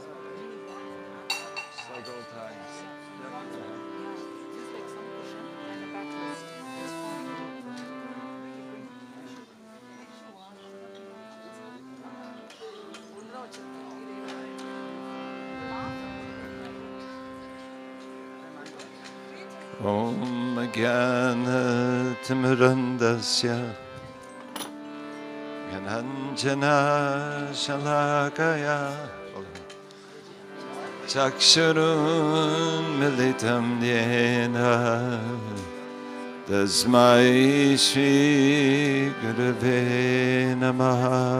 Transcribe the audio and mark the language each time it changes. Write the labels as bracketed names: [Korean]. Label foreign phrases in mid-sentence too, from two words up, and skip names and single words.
[English] Several times. just like some cushion and a backrest. It's fine. [Tamil] ஒழுங்கா வச்சிருக்கேன். [Sanskrit] ॐ ज्ञानतिमिरान्धस्य ज्ञानाञ्जन शलाकया चक्षुरुन् मीलितम् येन तस्मै श्री गुरवे नमः